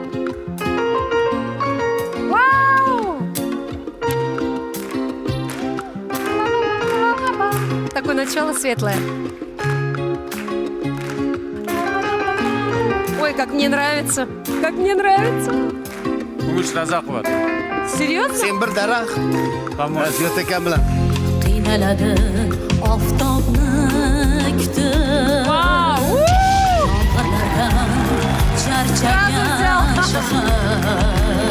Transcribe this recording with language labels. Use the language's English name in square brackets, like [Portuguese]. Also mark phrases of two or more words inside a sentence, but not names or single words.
[Russian] Такое начало светлое. Ой, как мне нравится. Как мне нравится. [Uzbek] Kumush Razaqova. [Russian] Серьезно? [Uzbek] Sen bir daraxt. Tamam. Ziyod akam bilan. Qiynaladi oftobni kutib [Russian] Вау! [Uzbek] yomg'irlardan charchagan shahar